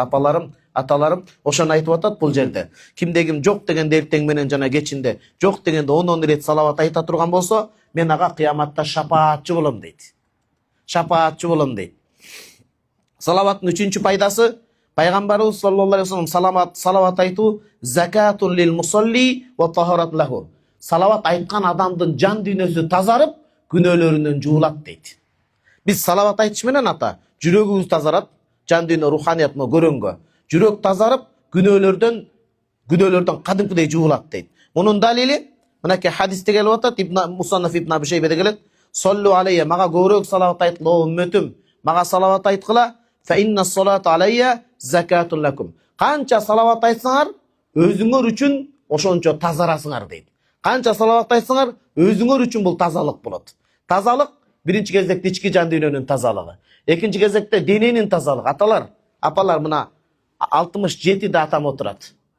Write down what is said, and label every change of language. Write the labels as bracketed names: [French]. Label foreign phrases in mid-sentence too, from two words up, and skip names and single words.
[Kyrgyz] Апаларым, аталарым ошону айтып атат бул жерде. Кимде ким жок дегенде эртең менен жана кечинде, жок дегенде 10 рет салават айта турган болсо, мен ага кыяматта шапаатчы болом дейт. Шапаатчы болом дейт. Салаваттын 3-чү пайдасы, пайгамбарыбыз [Arabic] صلى الله عليه وسلم [Kyrgyz] салават айтуу [Arabic] زكاة للمصلي وطهارة له. [Kyrgyz] Салават айткан адамдын жан дүйнөсү тазарып, күнөөлөрүнөн жуулат дейт. Биз салават айтыш менен ата, жүрөгүбүз тазарат, жан дүйнө руханиятына көрөнгө. Жүрөк тазарып, күнөөлөрдөн кадимкидей жуулат дейт. Мунун далили мынакей хадисте келип атат, Мусаннаф ибн Аби Шейбеде келет. [Arabic] صلوا علي, [Kyrgyz] мага көбүрөөк салават айткыла, үммөтүм, мага салават айткыла. [Arabic] فإن صلاة علي زكاة لكم. [Kyrgyz] Канча салават айтсаңар, өзүңөр үчүн ошончо тазарасыңар дейт. Канча салават айтсаңар, өзүңөр үчүн бул тазалык болот. Тазалык биринчи кезекте ички жан дүйнөнүн тазалыгы. Экинчи кезекте дененин тазалыгы. Аталар, апалар, мына 67 атам отурат.